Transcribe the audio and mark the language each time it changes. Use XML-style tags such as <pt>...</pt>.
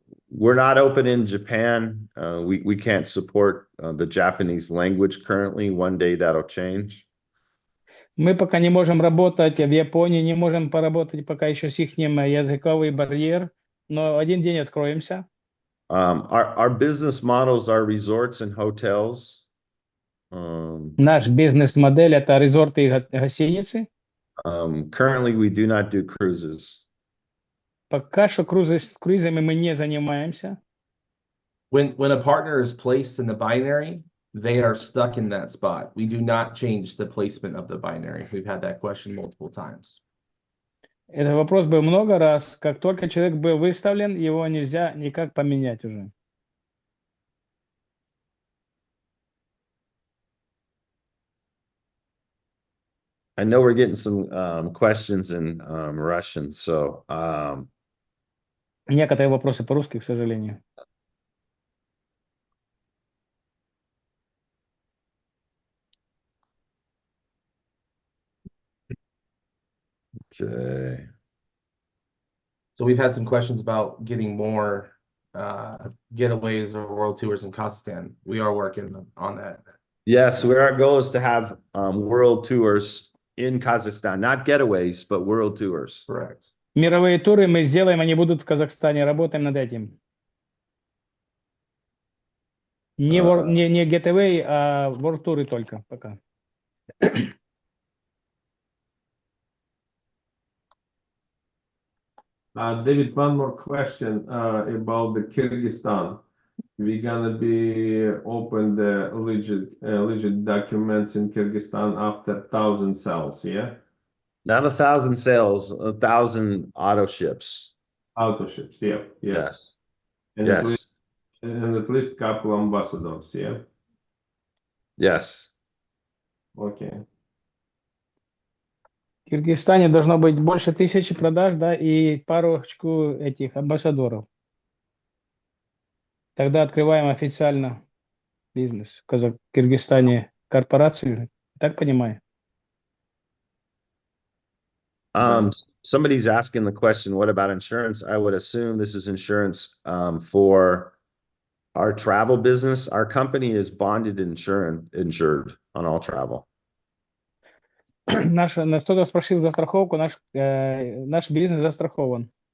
<en>We're not open in Japan. We can't support the Japanese language currently. One day that'll change.</en> <ru>Мы пока не можем работать в Японии, не можем поработать пока еще с ихним языковый барьер, но один день откроемся.</ru> <en>Our business models are resorts and hotels.</en> <ru>Наш бизнес-модель – это резорты и гостиницы.</ru> <en>Currently, we do not do cruises.</en> <ru>Пока что круизами мы не занимаемся.</ru> <en>When a partner is placed in the binary, they are stuck in that spot. We do not change the placement of the binary. We've had that question multiple times.</en> <ru>Этот вопрос был много раз. Как только человек был выставлен, его нельзя никак поменять уже.</ru> <en>I know we're getting some questions in Russian, so</en> <ru>некоторые вопросы по-русски, к сожалению.</ru> <en>Okay. So we've had some questions about getting more getaways or world tours in Kazakhstan. We are working on that. Yes, our goal is to have world tours in Kazakhstan, not getaways, but world tours. Correct.</en> <ru>Мировые туры мы сделаем, они будут в Казахстане. Работаем над этим. Не getaway, а world туры только пока.</ru> <en>David, one more question about the Kyrgyzstan. We're gonna be open the legit documents in Kyrgyzstan after 1,000 sales, yeah? Not 1,000 sales, 1,000 auto ships. Auto ships, yeah. Yes. And Yes. at least couple ambassadors, yeah? Yes. Okay.</en> <ru>В Киргизстане должно быть больше 1000 продаж, да, и парочку этих амбассадоров. Тогда открываем официально бизнес в Киргизстане, корпорацию. Так понимаю?</ru> <en>Somebody's asking the question, what about insurance? I would assume this is insurance for our travel business. Our company is bonded insured on all travel.</en> <ru>Кто-то спросил за страховку, наш бизнес застрахован.</ru>